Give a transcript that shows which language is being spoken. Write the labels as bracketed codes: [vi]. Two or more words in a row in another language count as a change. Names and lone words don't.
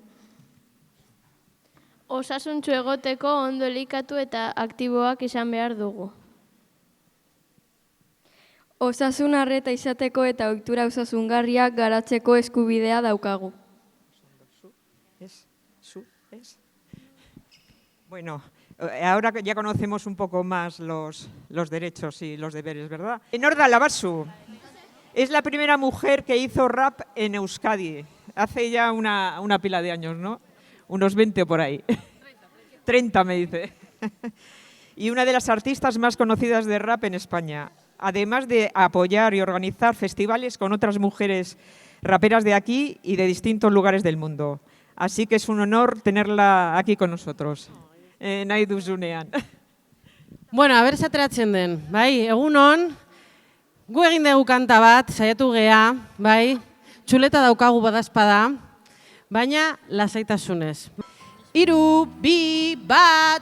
[eu] Osasuntsu egoteko ondo elikatu eta aktiboak izan behar dugu. Osasun arreta izateko eta ohitura osasungarriak garatzeko eskubidea daukagu. [es] Bueno, ahora ya conocemos un poco más los derechos y los deberes, ¿verdad? Norda Labasu es la primera mujer que hizo rap en Euskadi. Hace ya una pila de años, ¿no? Unos 20 por ahí. 30 me dice. Y una de las artistas más conocidas de rap en España. Además de apoyar y organizar festivales con otras mujeres raperas de aquí y de distintos lugares del mundo. Así que es un honor tenerla aquí con nosotros. [eu] Nahi duzunean. Bueno, aber ateratzen den, bai, egunon, gu egin dugu kanta bat, saiatu gea, bai, txuleta daukagu badazpada, baina lasaitasunez. 3, 2, 1...